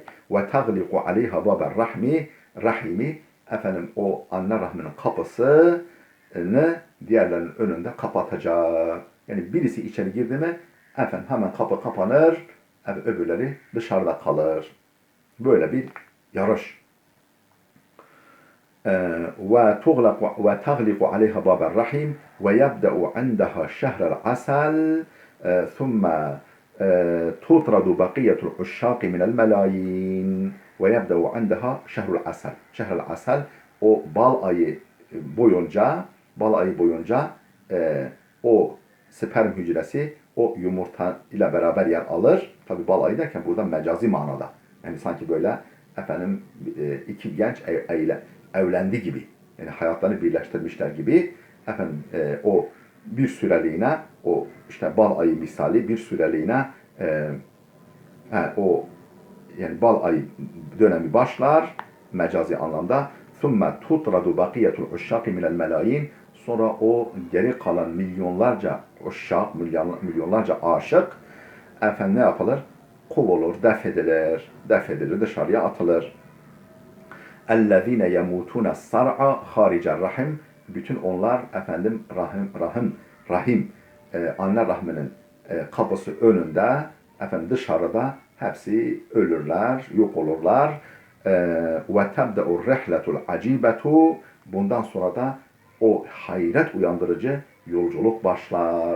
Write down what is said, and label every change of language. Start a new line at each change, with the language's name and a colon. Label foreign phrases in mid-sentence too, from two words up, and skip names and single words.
Arabic: وتغلق عليها باب الرحم
Turkish: o anne rahminin kapısını diğerlerinin önünde kapatacak. Yani birisi içeri girdi mi hemen kapı kapanır, öbürleri dışarıda kalır. Böyle bir yarış.
Arabic: وتغلق عليها باب الرحم ويبدأ عندها شهر العسل ثم تطرد بقية العشاق من الملايين ويبدأ عندها شهر العسل. شهر العسل
Turkish: o bal ayı boyunca o sperm hücresi o yumurta ile beraber yer alır. Tabi bal ayı derken burada mecazi manada. Yani sanki böyle iki genç evlendi gibi. Yani hayatlarını birleştirmişler gibi. O bir süreliğine o işte bal ayı misali bir süreliğine o yani bal ayı dönemi başlar mecazi anlamda.
Arabic: ثُمَّ تُطْرَدُ بَقِيَةُ الْعُشَّاقِ مِنَ الْمَلَائِينَ
Turkish: Sonra o geri kalan milyonlarca uşşak, milyonlarca aşık ne yapılır? Kovulur, def edilir, dışarıya atılır.
Arabic: اَلَّذ۪ينَ يَمُوتُونَ السَّرْعَ خَارِجَ الرَّحِمِ
Turkish: Bütün onlar rahim anne rahminin kapısı önünde dışarıda hepsi ölürler, yok olurlar.
Arabic: وتبدأ الرحلة العجيبة
Turkish: Bundan sonra da o hayret uyandırıcı yolculuk başlar.